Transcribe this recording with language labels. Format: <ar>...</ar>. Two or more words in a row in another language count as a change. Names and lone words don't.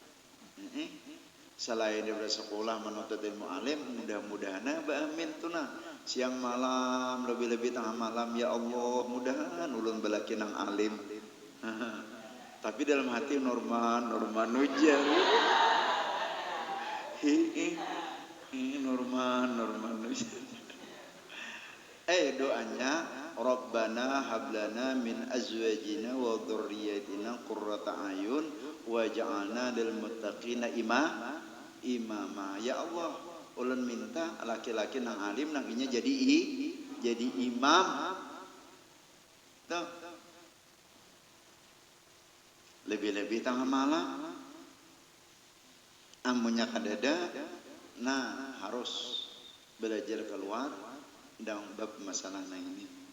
<bjn>Selain dia sekolah menuntut ilmu alim, mudah-mudahan amin tuna siang malam lebih-lebih tengah malam ya Allah mudahan ulun belaki nang alim. Tapi dalam hati Norman ujar. Norman ujar.</bjn> <ar>Doanya ربنا هب لنا من أزواجنا وذرياتنا قرة أعين واجعلنا للمتقين إماما.</ar> <bjn>Ya Allah, ulun minta laki-laki nang alim nang inya jadi imam. Tuh. Lebih-lebih tengah malam. Amunnya kadada, nah harus belajar keluar dalam bab masalah ini.</bjn>